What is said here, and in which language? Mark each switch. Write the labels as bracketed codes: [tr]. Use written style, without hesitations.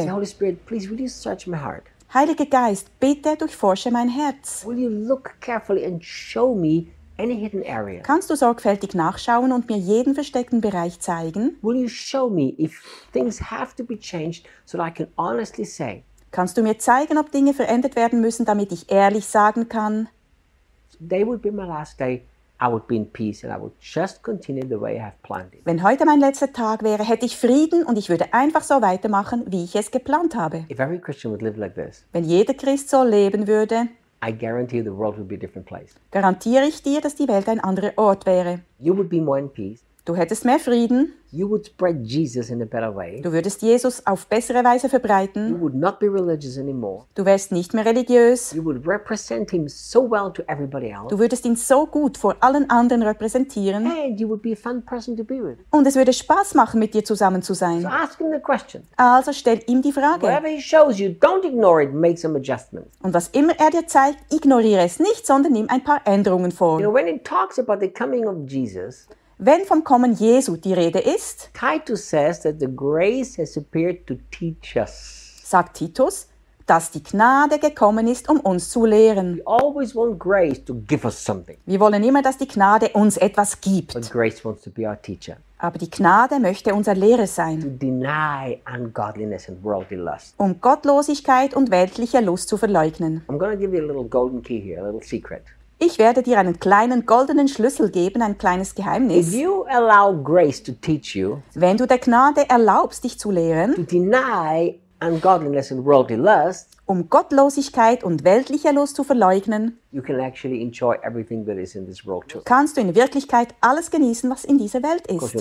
[en] Say, Holy Spirit, please will you search my heart? [de] Heiliger Geist, bitte durchforsche mein Herz. [en] Will you look carefully and show me any hidden area? [de] Kannst du sorgfältig nachschauen und mir jeden versteckten Bereich zeigen? [en] Will you show me if things have to be changed so that I can honestly say? [de] Kannst du mir zeigen, ob Dinge verändert werden müssen, damit ich ehrlich sagen kann? [en] Today would be my last day. I would be in peace and I would just continue the way I have planned it. [de] Wenn heute mein letzter Tag wäre, hätte ich Frieden und ich würde einfach so weitermachen, wie ich es geplant habe. [en] If every Christian would live like this, [de] wenn jeder Christ so leben würde, [en] I guarantee the world would be a different place. [de] Garantiere ich dir, dass die Welt ein anderer Ort wäre. [en] You would be more in peace. [de] Du hättest mehr Frieden. [en] You would spread Jesus in a better way. [de] Du würdest Jesus auf bessere Weise verbreiten. [en] You would not be religious anymore. [de] Du wärst nicht mehr religiös. [en] You would represent him so well to everybody else. [de] Du würdest ihn so gut vor allen anderen repräsentieren. [en] And you would be a fun person to be with. [de] Und es würde Spaß machen, mit dir zusammen zu sein. [en] So ask him the question. [de] Also stell ihm die Frage. [en] Whatever he shows you, don't ignore it, make some adjustments. [de] Und was immer er dir zeigt, ignoriere es nicht, sondern nimm ein paar Änderungen vor. [en] You know, when he talks about the coming of Jesus, [de] wenn vom Kommen Jesu die Rede ist, [en] Titus says that the grace has appeared to teach us. [de] Sagt Titus, dass die Gnade gekommen ist, um uns zu lehren. [en] We always want grace to give us something. [de] Wir wollen immer, dass die Gnade uns etwas gibt. [en] But grace wants to be our teacher. [de] Aber die Gnade möchte unser Lehrer sein. [en] To deny ungodliness and worldly lust. [de] Um Gottlosigkeit und weltliche Lust zu verleugnen. [en] I'm going to give you a little golden key here, a little secret. [de] Ich werde dir einen kleinen goldenen Schlüssel geben, ein kleines Geheimnis. [en] If you allow grace to teach you, [de] wenn du der Gnade erlaubst, dich zu lehren, [en] to deny ungodliness and worldly lust, [de] um Gottlosigkeit und weltlicher Lust zu verleugnen, [en] you can actually enjoy everything that is in this world too. [de] Kannst du in Wirklichkeit alles genießen, was in dieser Welt ist.